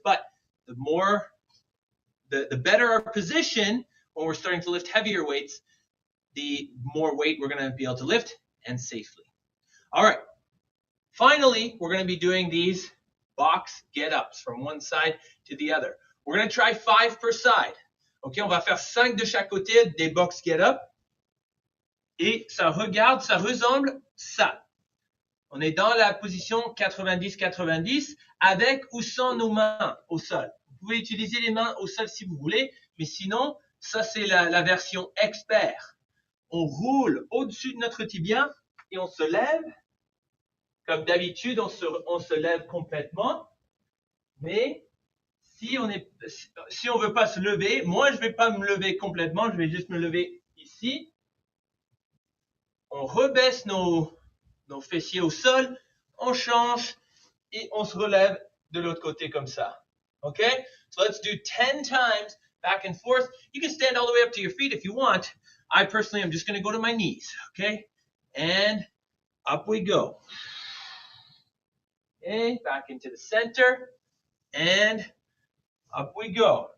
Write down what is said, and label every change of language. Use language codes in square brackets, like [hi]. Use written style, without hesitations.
[en] But the better our position when we're starting to lift heavier weights, the more weight we're going to be able to lift and safely. All right. Finally, we're going to be doing these box get-ups from one side to the other. We're going to try 5 per side. [fr] OK, on va faire 5 de chaque côté des box get-up. Et ça regarde, ça ressemble ça. On est dans la position 90-90 avec ou sans nos mains au sol. Vous pouvez utiliser les mains au sol si vous voulez, mais sinon, ça c'est la version expert. On roule au-dessus de notre tibia et on se lève. Comme d'habitude, on se lève complètement. Mais si on veut pas se lever, moi je vais pas me lever complètement, je vais juste me lever ici. On rebaisse nos fessiers au sol, on change et on se relève de l'autre côté comme ça. [en] Okay? So let's do 10 times back and forth. You can stand all the way up to your feet if you want. I personally am just going to go to my knees. Okay? And up we go. Okay, back into the center, and up we go.